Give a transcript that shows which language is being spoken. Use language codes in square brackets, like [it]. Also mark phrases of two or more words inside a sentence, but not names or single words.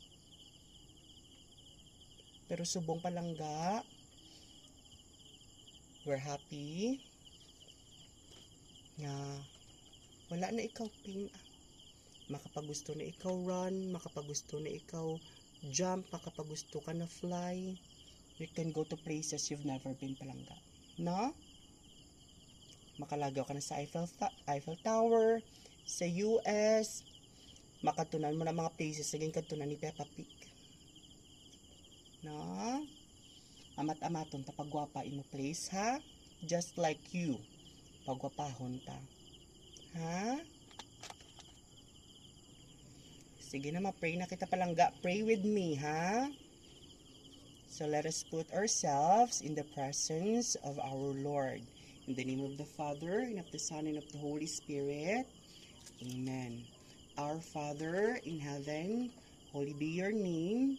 [hil] Pero subong, palangga, [en] we're happy [hil] na wala na ikaw pain. Makapagusto na ikaw run, makapagusto na ikaw jump, makapagusto ka na fly. [en] You can go to places you've never been, [hil] palangga, no? Makalagaw ka na sa Eiffel Tower, sa US, makatunan mo na mga places, naging katunan ni Peppa Pig, no? Amat-amaton ta pagwapa imo place, ha? [en] Just like you. [hil] Pagwapahon ta. Ha? Sige na, ma-pray na kita palangga. [en] Pray with me, ha? So let us put ourselves in the presence of our Lord. In the name of the Father, and of the Son, and of the Holy Spirit. Amen. Our Father in heaven, holy be your name.